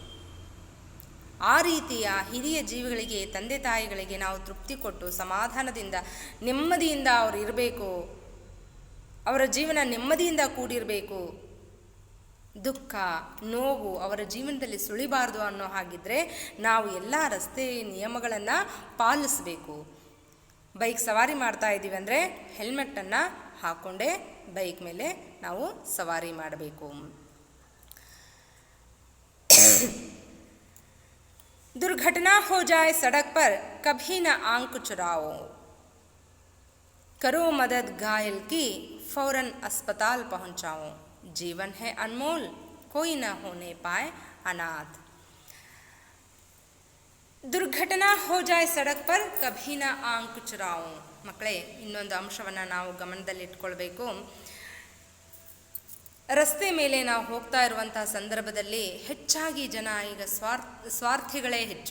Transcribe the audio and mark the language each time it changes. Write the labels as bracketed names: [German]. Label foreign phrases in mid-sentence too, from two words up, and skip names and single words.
[Kannada] ಆ ರೀತಿಯ ಹಿರಿಯ ಜೀವಿಗಳಿಗೆ, ತಂದೆ ತಾಯಿಗಳಿಗೆ ನಾವು ತೃಪ್ತಿ ಕೊಟ್ಟು ಸಮಾಧಾನದಿಂದ ನೆಮ್ಮದಿಯಿಂದ ಅವರು ಇರಬೇಕು, ಅವರ ಜೀವನ ನೆಮ್ಮದಿಯಿಂದ ಕೂಡಿರಬೇಕು, ದುಃಖ ನೋವು ಅವರ ಜೀವನದಲ್ಲಿ ಸುಳಿಬಾರ್ದು ಅನ್ನೋ ಹಾಗಿದ್ರೆ ನಾವು ಎಲ್ಲ ರಸ್ತೆ ನಿಯಮಗಳನ್ನು ಪಾಲಿಸಬೇಕು. ಬೈಕ್ ಸವಾರಿ ಮಾಡ್ತಾ ಇದ್ದೀವಿ ಅಂದರೆ ಹೆಲ್ಮೆಟನ್ನು ಹಾಕ್ಕೊಂಡೇ ಬೈಕ್ ಮೇಲೆ ನಾವು ಸವಾರಿ ಮಾಡಬೇಕು. [Hindi] दुर्घटना हो जाए सड़क पर कभी न आंख चुराओ, करो मदद घायल की फौरन अस्पताल पहुंचाओ, जीवन है अनमोल कोई न होने पाए अनाथ. दुर्घटना हो जाए सड़क पर कभी न आंख चुराओ. [Kannada] ಮಕ್ಕಳೇ, ಇನ್ನೊಂದು ಅಂಶವನ್ನು ನಾವು ಗಮನದಲ್ಲಿಟ್ಕೊಳ್ಬೇಕು. ರಸ್ತೆ ಮೇಲೆ ನಾವು ಹೋಗ್ತಾ ಇರುವಂತಹ ಸಂದರ್ಭದಲ್ಲಿ ಹೆಚ್ಚಾಗಿ ಜನ ಈಗ ಸ್ವಾರ್ಥಿಗಳೇ ಹೆಚ್ಚು.